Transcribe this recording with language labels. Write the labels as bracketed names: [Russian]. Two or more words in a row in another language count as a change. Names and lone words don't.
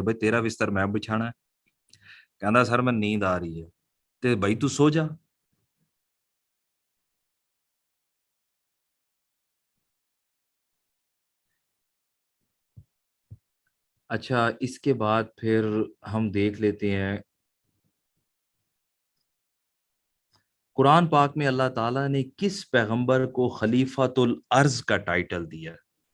[Punjabi] ਬਈ ਤੇਰਾ ਬਿਸਤਰ ਮੈਂ ਵਿਛਾਣਾ? ਕਹਿੰਦਾ ਸਰ ਮੈਨੂੰ ਨੀਂਦ ਆ ਰਹੀ ਹੈ, ਤੇ ਬਈ ਤੂੰ ਸੋ ਜਾ। [Hindi] अच्छा, इसके बाद फिर हम देख लेते हैं कुरान पाक में [Arabic] الله تعالى [Hindi] ने किस पैगंबर को [Arabic] خليفة الأرض [Hindi] का टाइटल दिया है?